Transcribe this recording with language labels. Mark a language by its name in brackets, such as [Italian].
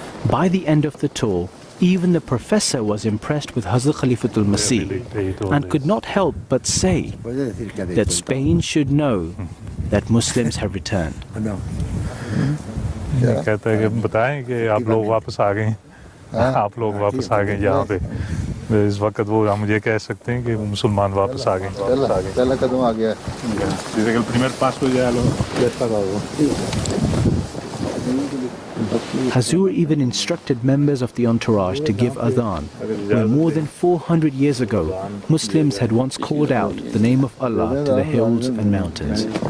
[English] By the end of the tour, even the professor was impressed with Hazrat Khalifatul Masih and could not help but say that Spain should know that Muslims have returned. [Hindi] कहता है कि बताएं कि आप लोग वापस आ गए, आप लोग वापस आ गए यहाँ पे. इस वक्त वो हम ये कह सकते हैं कि मुसलमान वापस आ गए. पहला कदम आ गया. [Spanish] Dice que el primer paso ya está dado. [English] Hazur even instructed members of the entourage to give adhan, where more than 400 years ago, Muslims had once called out the name of Allah to the hills and mountains.